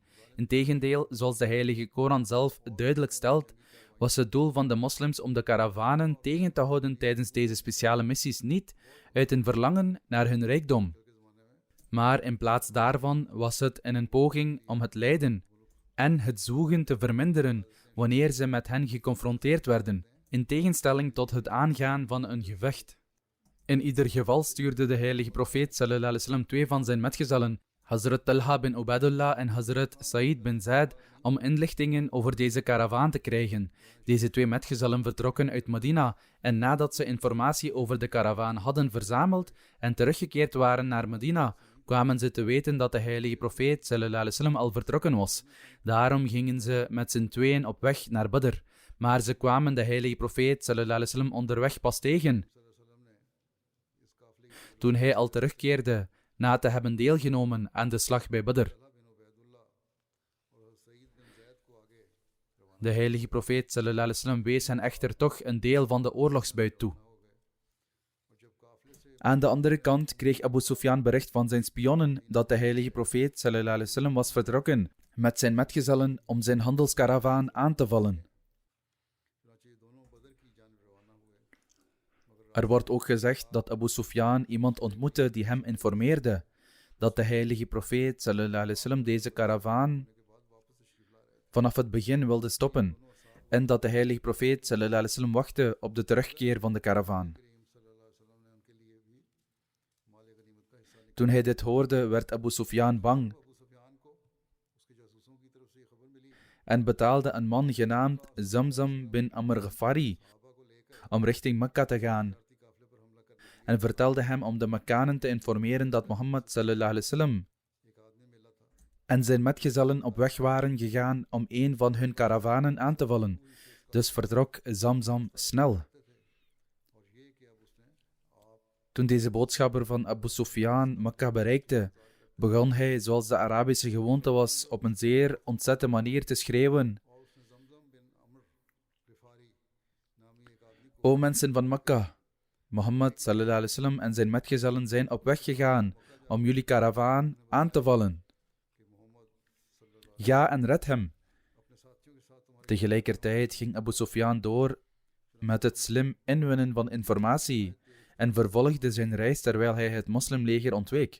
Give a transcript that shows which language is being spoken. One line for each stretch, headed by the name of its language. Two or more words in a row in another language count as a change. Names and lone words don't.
Dutch: Integendeel, zoals de heilige Koran zelf duidelijk stelt, was het doel van de moslims om de karavanen tegen te houden tijdens deze speciale missies niet uit een verlangen naar hun rijkdom. Maar in plaats daarvan was het in een poging om het lijden en het zwoegen te verminderen wanneer ze met hen geconfronteerd werden, in tegenstelling tot het aangaan van een gevecht. In ieder geval stuurde de heilige profeet
Arabic: صلى الله عليه وسلم
Dutch: 2 van zijn metgezellen, Hazrat Talha bin Ubaidullah en Hazrat Sa'id bin Zaid, om inlichtingen over deze karavaan te krijgen. Deze 2 metgezellen vertrokken uit Medina en nadat ze informatie over de karavaan hadden verzameld en teruggekeerd waren naar Medina, kwamen ze te weten dat de heilige profeet
Arabic: صلى الله عليه وسلم
Dutch: al vertrokken was. Daarom gingen ze met z'n tweeën op weg naar Badr. Maar ze kwamen de heilige profeet
Arabic: صلى الله عليه وسلم
Dutch: onderweg pas tegen, toen hij al terugkeerde na te hebben deelgenomen aan de slag bij Badr. De heilige profeet
Arabic: صلى الله عليه وسلم
Dutch: wees hen echter toch een deel van de oorlogsbuit toe. Aan de andere kant kreeg Abu Sufyan bericht van zijn spionnen dat de heilige profeet
Arabic: صلى الله عليه وسلم
Dutch: was vertrokken met zijn metgezellen om zijn handelskaravaan aan te vallen. Er wordt ook gezegd dat Abu Sufyan iemand ontmoette die hem informeerde dat de heilige profeet
Arabic: صلى الله عليه وسلم
Dutch: deze karavaan vanaf het begin wilde stoppen en dat de heilige profeet
Arabic: صلى الله عليه وسلم
Dutch: wachtte op de terugkeer van de karavaan. Toen hij dit hoorde, werd Abu Sufyan bang en betaalde een man genaamd Zamzam bin Amr Ghafari om richting Mekka te gaan en vertelde hem om de Mekkanen te informeren dat Mohammed
Arabic: صلى الله عليه وسلم
Dutch: en zijn metgezellen op weg waren gegaan om een van hun karavanen aan te vallen. Dus vertrok Zamzam snel. Toen deze boodschapper van Abu Sufyan Mekka bereikte, begon hij, zoals de Arabische gewoonte was, op een zeer ontzette manier te schreeuwen: O mensen van Mekka, Mohammed
Arabic: صلى الله عليه وسلم
Dutch: en zijn metgezellen zijn op weg gegaan om jullie karavaan aan te vallen. Ga en red hem. Tegelijkertijd ging Abu Sufyan door met het slim inwinnen van informatie en vervolgde zijn reis terwijl hij het moslimleger ontweek.